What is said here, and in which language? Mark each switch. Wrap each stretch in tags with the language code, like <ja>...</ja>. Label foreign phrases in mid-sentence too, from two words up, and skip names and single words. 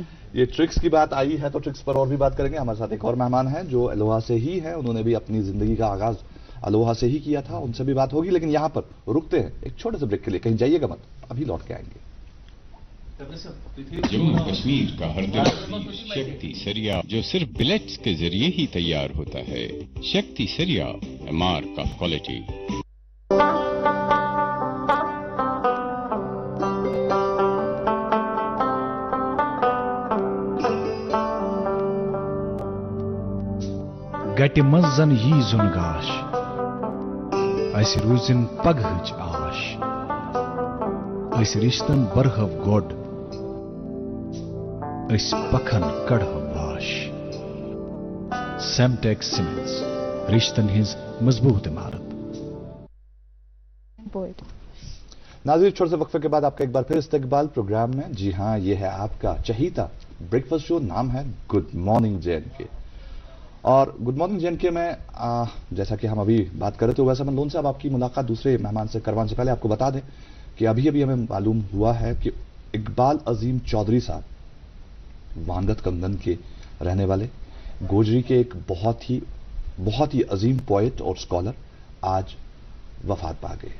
<ur>یہ ٹرکس کی بات آئی ہے تو ٹرکس پر اور بھی بات کریں گے. ہمارے ساتھ ایک اور مہمان ہیں جو الوہا سے ہی ہیں، انہوں نے بھی اپنی زندگی کا آغاز الوہا سے ہی کیا تھا، ان سے بھی بات ہوگی. لیکن یہاں پر رکتے ہیں ایک چھوٹے سے بریک کے لیے، کہیں جائیے گا مت، ابھی لوٹ کے آئیں گے. جموں کشمیر کا ہر دل شکتی سریا جو صرف بلیٹس کے ذریعے ہی تیار ہوتا ہے. شکتی سریا، مارک آف کوالٹی.</ur> <ks>گٹہِ منٛز زن یی زوٚن گاش، اَسہِ روٗزِن پگہٕچ آش، أسۍ رِشتن برہو گۄڈ، أسۍ پکھن کڑہو واش. سیمٹیک سیمنٹس، رشتن ہٕنٛز مضبوط عمارت.</ks> <ur>ناظرین، چھوٹے سے وقفے کے بعد آپ کا ایک بار پھر استقبال پروگرام میں. جی ہاں، یہ ہے آپ کا چہیتا</ur> <en>breakfast show,</en> <ur>نام ہے گڈ مارننگ JNK. اور گڈ مارننگ JNK میں جیسا کہ ہم ابھی بات کر رہے تھے، ویسا مندون صاحب آپ کی ملاقات دوسرے مہمان سے کروانے سے پہلے آپ کو بتا دیں کہ ابھی ہمیں معلوم ہوا ہے کہ اقبال عظیم چودھری صاحب وانگت کنگن کے رہنے والے، گوجری کے ایک بہت ہی عظیم پوئٹ اور اسکالر، آج وفات پا گئے.</ur>